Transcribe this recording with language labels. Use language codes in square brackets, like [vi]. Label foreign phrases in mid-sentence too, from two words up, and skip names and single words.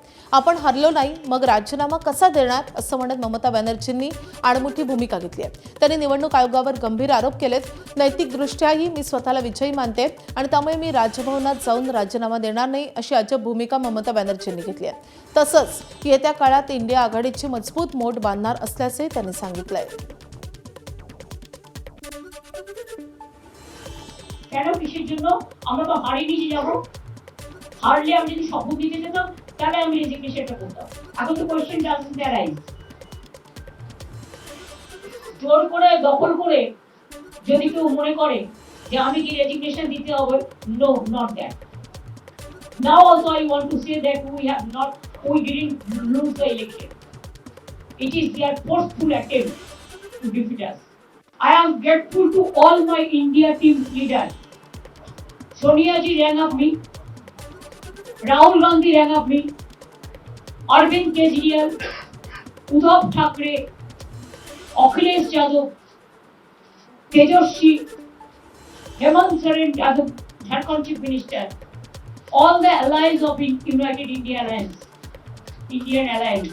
[mr] आपण हरलो नाही मग राजीनामा कसा देणार असं म्हणत ममता बॅनर्जींनी आडमुठी भूमिका घेतली आहे. त्यांनी निवडणूक आयोगावर गंभीर आरोप केलेत. नैतिकदृष्ट्याही मी स्वतःला विजयी मानते आणि त्यामुळे मी राजभवनात जाऊन राजीनामा देणार नाही अशी अजब भूमिका ममता बॅनर्जींनी घेतली आहे. तसंच येत्या काळात इंडिया आघाडीची मजबूत मोठ बांधणार असल्याचे त्यांनी सांगितलंय. [bn] কেন কিসের জন্য আমরা তো হারিয়ে নিয়ে যাব, হারলে আমি যদি শপথ নিতে যেতাম তাহলে আমি রেজিগনেশনটা করতাম। এখন তো [en] question doesn't arise. [bn] জোর করে দখল করে যদি কেউ মনে করে যে আমি কি রেজিগনেশন দিতে হবে, [en] No, not that. Now also I want to say that we didn't lose the election. It is their forceful attempt to defeat us. I am grateful to all my India team leaders. Sonia ji rang up me, Rahul Gandhi rang up me, Arvind Kejriwal, Uddhav Thackeray, Akhilesh Yadav, Tejaswi, Hemant Soren as a Jharkhand Chief Minister, all the allies of United India Alliance, Indian Alliance.